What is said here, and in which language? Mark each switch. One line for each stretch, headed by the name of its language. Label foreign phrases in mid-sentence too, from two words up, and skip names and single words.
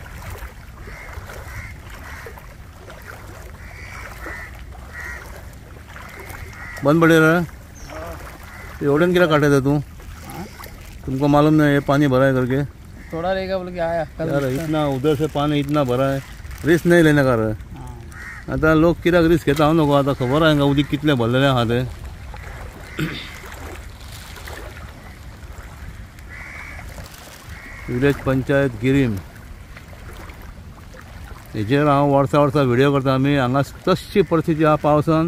Hindi: बंद पड़े रहा एवढन क्या काटे तू? तुमको मालूम नहीं ये पानी भरा है करके? थोड़ा रहेगा बोल के आया यार इतना उधर से पानी इतना भरा है, रिस्क नहीं लेने का रहा।
Konkani: आता लोक कित्याक रिस्क घेता हांव नको, आता खबर आहे का उदीक कितले भरलेले आहा ते। विलेज पंचायत गिरीम। हेजेर हांव वर्सा वर्सा व्हिडियो करता आमी हांगा तशी परिस्थिती आहा पावसान.